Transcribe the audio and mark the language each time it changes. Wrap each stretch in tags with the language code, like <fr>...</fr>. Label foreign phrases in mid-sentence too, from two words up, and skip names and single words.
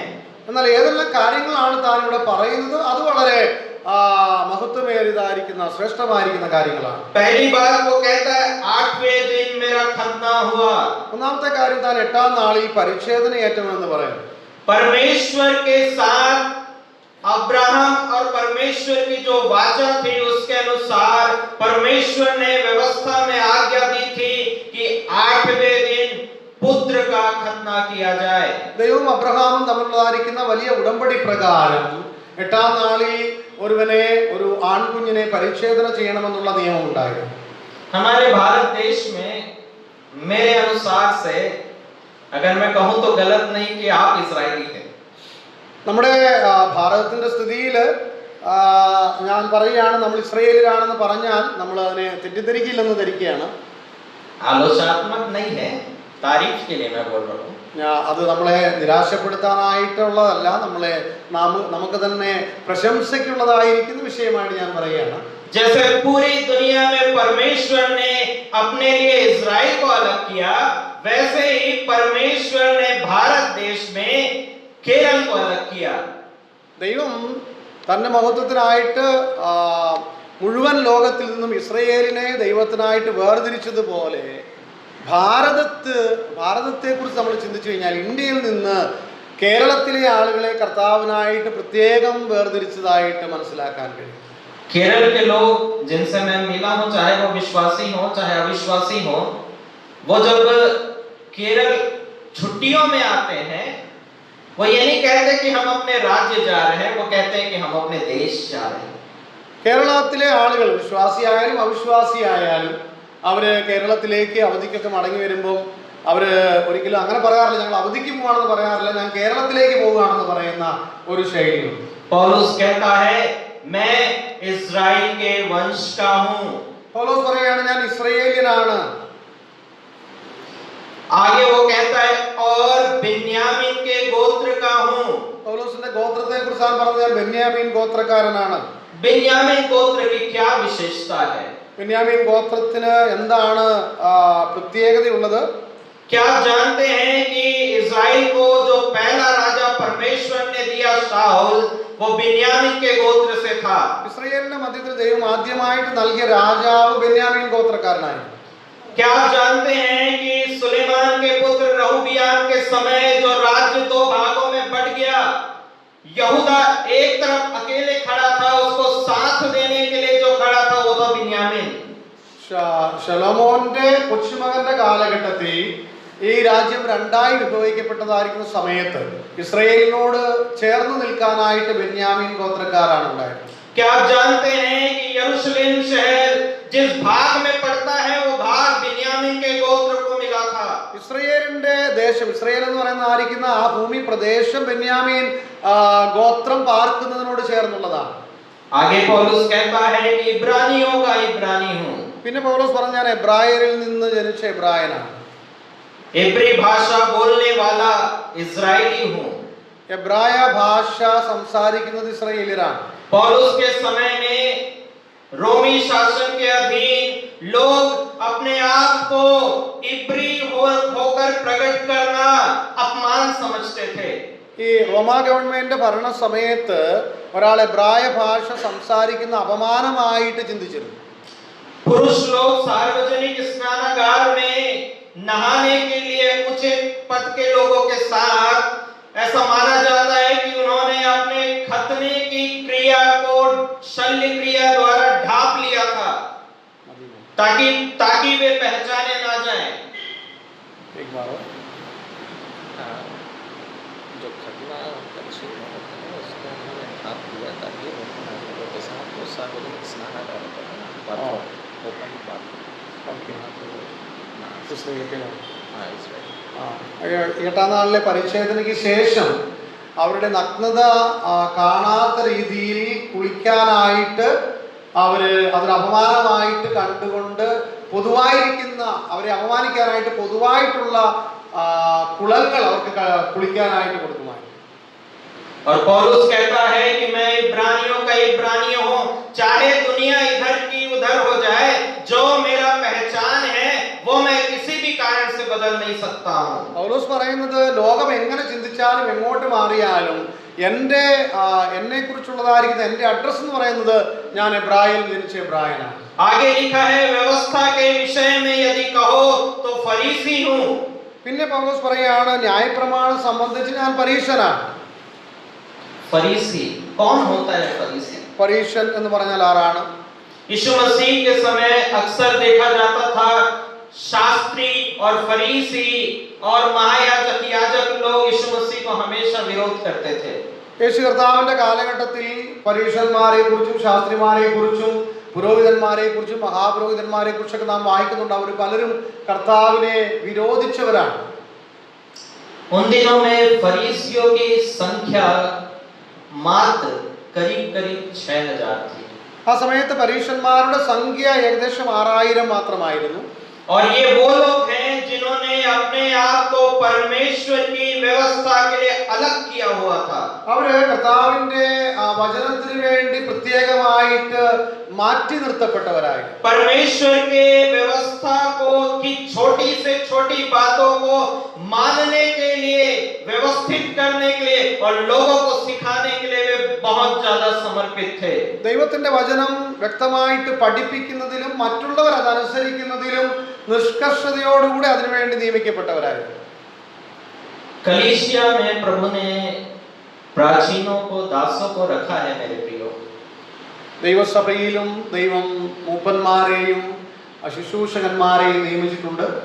<ml>എന്നാൽ ഏതെല്ലാം കാര്യങ്ങളാണ് താൻ ഇവിടെ പറയുന്നത് അത് വളരെ മഹത്വമേറിയതായിരിക്കുന്ന ശ്രേഷ്ഠമായിരിക്കുന്ന കാര്യങ്ങളാണ്.</ml> <hi>पहली बात वो कहता है 8वें दिन मेरा खतना हुआ.</hi> <ml>ഒന്നാമത്തെ കാര്യം താൻ 8-ാം നാളിൽ പരിച്ഛേദനയേറ്റമെന്ന് പറയുന്നു.</ml> <hi>परमेश्वर के साथ अब्राहम और परमेश्वर की जो वाचा थी उसके अनुसार परमेश्वर ने व्यवस्था में आज्ञा दी थी कि 8वें दिन पुत्र का खतना किया जाए.</hi> <ml>ദൈവവും അബ്രഹാമും തമ്മിലുള്ളതായിരിക്കുന്ന വലിയ ഉടമ്പടി പ്രകാരം 8-ാം നാളിൽ ഒരു ആൺകുഞ്ഞിനെ പരിച്ഛേദന ചെയ്യണമെന്നുള്ള നിയമം ഉണ്ടായിരുന്നു.</ml> <hi>हमारे भारत देश में मेरे अनुसार से अगर मैं कहूं तो गलत नहीं कि आप इस्राएली हैं.</hi> <ml>നമ്മുടെ ഭാരതത്തിന്റെ സ്ഥിതിയിൽ ഞാൻ പറയുകയാണ്, നമ്മൾ ഇസ്രായേലിലാണെന്ന് പറഞ്ഞാൽ നമ്മൾ അതിനെ തെറ്റിദ്ധരിക്കില്ലെന്ന് ധരിക്കുകയാണ്.</ml> <hi>आलोचनात्मक नहीं है, तारीफ के लिए मैं बोल रहा हूं.</hi> <ml>അത് നമ്മളെ നിരാശപ്പെടുത്താനായിട്ടുള്ളതല്ല, നമുക്ക് തന്നെ പ്രശംസയ്ക്കുള്ളതായിരിക്കുന്ന വിഷയമായിട്ട് ഞാൻ പറയുകയാണ്.</ml> <hi>जैसे पूरी दुनिया में परमेश्वर ने अपने लिए इस्राएल को अलग किया, वैसे ही परमेश्वर ने भारत देश में केरल को अलग किया.</hi> <ml>ദൈവം തന്റെ മഹത്വത്തിനായിട്ട് മുഴുവൻ ലോകത്തിൽ നിന്നും ഇസ്രായേലിനെ ദൈവത്തിനായിട്ട് വേർതിരിച്ചതുപോലെ ഭാരതത്തെക്കുറിച്ച് നമ്മൾ ചിന്തിച്ചു കഴിഞ്ഞാൽ ഇന്ത്യയിൽ നിന്ന് കേരളത്തിലെ ആളുകളെ കർത്താവിനായിട്ട് പ്രത്യേകം വേർതിരിച്ചതായിട്ട് മനസ്സിലാക്കാൻ കഴിയും.</ml> <hi>केरल के लोग जिनसे मैं मिला हूं, चाहे वो विश्वासी हो चाहे अविश्वासी हो, वो जब केरल छुट्टियों में आते हैं वो ये नहीं कहते कि हम अपने राज्य जा रहे हैं, वो कहते हैं कि हम अपने देश जा रहे हैं.</hi> <ml>കേരളത്തിലെ ആളുകൾ വിശ്വാസിയായാലും അവിശ്വാസിയായാലും അവര് കേരളത്തിലേക്ക് അവധിക്കൊക്കെ മടങ്ങി വരുമ്പോൾ അവര് ഒരിക്കലും അങ്ങനെ പറയാറില്ല, ഞങ്ങൾ അവധിക്ക് പോവാണെന്ന് പറയാറില്ല, ഞാൻ കേരളത്തിലേക്ക് പോവുകയാണെന്ന് പറയുന്ന ഒരു ശൈലിയുണ്ട്.</ml> <hi>पौलुस कहता है मैं इस्राएल के वंश का हूं.</hi> <ml>പൗലോസ് പറയുകയാണ് ഞാൻ ഇസ്രായേലിയനാണ്.</ml> <hi>आगे वो कहता है और बिन्यामीन के गोत्र का हूं.</hi> <ml>പൗലോസിന്റെ ഗോത്രത്തെ കുറിച്ചാണ് പറഞ്ഞത്, ഞാൻ ബെന്യാമീൻ ഗോത്രക്കാരനാണ്.</ml> <hi>बिन्यामीन गोत्र की क्या विशेषता है?</hi> <ml>ബെന്യാമീൻ ഗോത്രത്തിന് എന്താണ് പ്രത്യേകതയുള്ളത്?</ml> <hi>क्या आप जानते हैं कि इस्राएल को जो पहला राजा परमेश्वर ने दिया शाऊल, वो बिन्यामीन के गोत्र से था।</hi> <ml>ഇസ്രായേലിന്റെ മധ്യത്തിൽ ദൈവം ആദ്യമായിട്ട് നൽകിയ രാജാവ് ബെന്യാമീൻ ഗോത്രക്കാരനായിരുന്നു.</ml> <hi>क्या आप जानते हैं कि सुलेमान के पुत्र रहूबियाम के समय जो राज्य दो भागों में बट गया, यहूदा एक तरफ अकेले खड़ा था, उसको साथ देने के लिए जो खड़ा था वो था बिन्यामीन।</hi> <ml>ശലോമോന്റെ കൊച്ചുമകന്റെ കാലഘട്ടത്തിൽ ഈ രാജ്യം രണ്ടായി വിഭജിക്കപ്പെട്ടതായിരിക്കുന്ന സമയത്ത് ഇസ്രായേലിനോട് ചേർന്ന് നിൽക്കാനായിട്ട് ബെന്യാമീൻ ഗോത്രക്കാരാണ് ഉണ്ടായിരുന്നത്.</ml> <hi>क्या आप जानते हैं कि यरूशलेम शहर जिस भाग में पड़ता है वो भाग बिन्यामीन के गोत्र को मिला था।</hi> <ml>ഇസ്രായേലിന്റെ ദേശം, ഇസ്രായേൽ എന്ന് പറയുന്ന ആയിരിക്കുന്ന ആ ഭൂമി പ്രദേശം ബെന്യാമീൻ ഗോത്രം പാർക്കുന്നതിനോട് ചേർന്നുള്ളതാണ്.</ml> <hi>आगे पौलुस कहता है कि इब्रानियों का इब्रानी हूं।</hi> <ml>പിന്നെ പൗലോസ് പറഞ്ഞ ഞാൻ എബ്രായരിൽ നിന്ന് ജനിച്ച എബ്രായനാണ്.</ml> <hi>इब्री भाषा बोलने वाला इजरायली हूं।</hi> <ml>എബ്രായ ഭാഷ സംസാരിക്കുന്നത് ഇസ്രായേലിയരാണ്.</ml> <hi>पौलुस के समय में रोमी शासन के अधीन लोग अपने आप को इब्री होकर प्रकट करना अपमान समझते थे।</hi> <ml>ഈ റോമാ ഗവൺമെന്റ് ഭരണ സമയത്ത് ഒരാൾ എബ്രായ ഭാഷ സംസാരിക്കുന്ന അപമാനമായിട്ട് ചിന്തിച്ചിരുന്നു.</ml> <hi>पुरुष लोग सार्वजनिक स्नानागार में नहाने के लिए ऊंचे पद के लोगों के साथ ऐसा माना जाता है कि उन्होंने अपने खतने की क्रिया को शल्य क्रिया द्वारा ढांप लिया था, ताकि वे पहचाने ना जाएं। एक बार जो खतना पक्षी होता है उसको उन्होंने ढांप लिया ताकि लोगों के साथ वो सार्वजनिक स्नानागार पर ओपन बात</hi> <ml>എട്ടാം നാളിലെ പരിച്ഛേദനയ്ക്ക് ശേഷം അവരുടെ നഗ്നത കാണാത്ത രീതിയിൽ കുളിക്കാനായിട്ട് അവര് അതൊരു അപമാനമായിട്ട് കണ്ടുകൊണ്ട് പൊതുവായിരിക്കുന്ന അവരെ അപമാനിക്കാനായിട്ട് പൊതുവായിട്ടുള്ള കുളങ്ങൾ അവർക്ക് കുളിക്കാനായിട്ട് കൊടുക്കുമായിരുന്നു.</ml> <hi>और पौलुस कहता है कि मैं इब्रानियों का इब्रानी हूं, चाहे दुनिया इधर की उधर हो जाए, जो मेरा पहचान है वो मैं किसी भी कारण से बदल नहीं सकता हूं।</hi> <ml>പൗലോസ് പറയുന്നത് ലോകം എങ്ങനെ ചിന്തിച്ചാലും എങ്ങോട്ട് മാറിയാലും എന്നെ കുറിച്ചുള്ളതായിരിക്കുന്ന എന്റെ അഡ്രസ് എന്ന് പറയുന്നത് ഞാൻ എബ്രായയിൽ ജനിച്ച എബ്രായനാണ്.</ml> <hi>आगे लिखा है व्यवस्था के विषय में यदि कहो तो फरीसी हूं।</hi> <ml>പിന്നെ പൗലോസ് പറയുകയാണ് ന്യായപ്രമാണം സംബന്ധിച്ച് ഞാൻ പരീശനാണ്.</ml> <hi>फरीसी कौन होता है?</hi> <ml>പരീശൻ എന്ന് പറഞ്ഞാൽ ആരാണ്?</ml> <hi>यीशु मसीह के समय अक्सर देखा जाता था शास्त्री और फरीसी और महायाजक याजक लोग यीशु मसीह को हमेशा विरोध करते थे।</hi> <ml>യേശു കർത്താവിന്റെ കാലഘട്ടത്തിൽ പരീശന്മാരെ കുറിച്ചും ശാസ്ത്രിമാരെ കുറിച്ചും പുരോഹിതന്മാരെ കുറിച്ചും മഹാപുരോഹിതന്മാരെ കുറിച്ചൊക്കെ നാം വായിക്കുന്നുണ്ട്. അവർ പലരും കർത്താവിനെ വിരോധിച്ചവരാണ്.</ml> <hi>उन दिनों में फरीसियों की संख्या मात्र करीब 6000 थी।</hi> <ml>ആ സമയത്ത് പരീശന്മാരുടെ സംഖ്യ ഏകദേശം 6000 മാത്രമായിരുന്നു.</ml> <hi>और ये वो लोग हैं जिन्होंने अपने आप को परमेश्वर की व्यवस्था के लिए अलग किया हुआ था।</hi> <ml>അവര് കർത്താവിന്റെ വചനത്തിന് വേണ്ടി പ്രത്യേകമായിട്ട് മാറ്റി നിർത്തപ്പെട്ടവരായിരുന്നു.</ml> <hi>परमेश्वर के व्यवस्था को की छोटी से छोटी बातों को मानने के लिए, व्यवस्थित करने के लिए और लोगों को सिखाने के लिए वे बहुत ज्यादा समर्पित थे।</hi> <ml>ദൈവത്തിന്റെ വചനം വ്യക്തമായിട്ട് പഠിപ്പിക്കുന്നതിലും മറ്റുള്ളവർ അതനുസരിക്കുന്നതിലും നിഷ്കർഷതയോടുകൂടി അതിനുവേണ്ടി നിയമിക്കപ്പെട്ടവരായിരുന്നു.</ml> <hi>कलीसिया में प्रभु ने प्राचीनों को, दासों को रखा है मेरे प्रियो।</hi> <ml>ദൈവസഭയിലും ദൈവം മൂപ്പന്മാരെയും ശുശ്രൂഷകന്മാരെയും നിയമിച്ചിട്ടുണ്ട്.</ml>